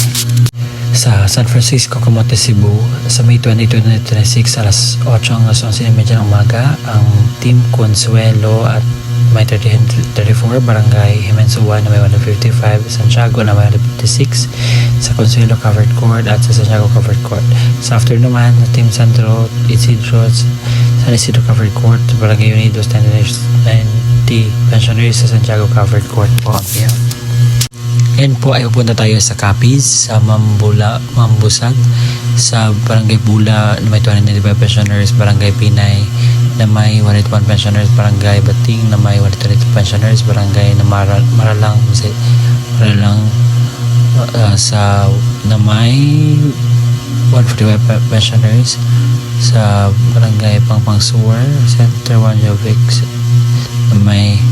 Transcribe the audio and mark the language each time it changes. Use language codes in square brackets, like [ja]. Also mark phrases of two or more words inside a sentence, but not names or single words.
[tl] Sa San Francisco, Camotes, Cebu sa May 22, 2026 alas 8 hanggang 11:30 ng umaga ang Team Consuelo at may 34 barangay Himensua na may 155, Santiago na may 156 sa Consuelo [en] covered court [tl] at sa Santiago [en] covered court. [tl] Sa afternoon naman na Team Sandro Isidro San Isidro [en] covered court, [tl] barangay Unidos 90 pensioners sa Santiago [en] covered court [tl] po ang payout. Yan po ay pupunta tayo sa Capiz, sa Mambusag, sa Barangay Bula na may 295 pensioners, Barangay Pinay na may 101 pensioners, Barangay Bating na may 122 pensioners, Barangay na Maralang sa na may 145 pensioners, sa Barangay Pangpangsuwer, Center 1 Jovic na may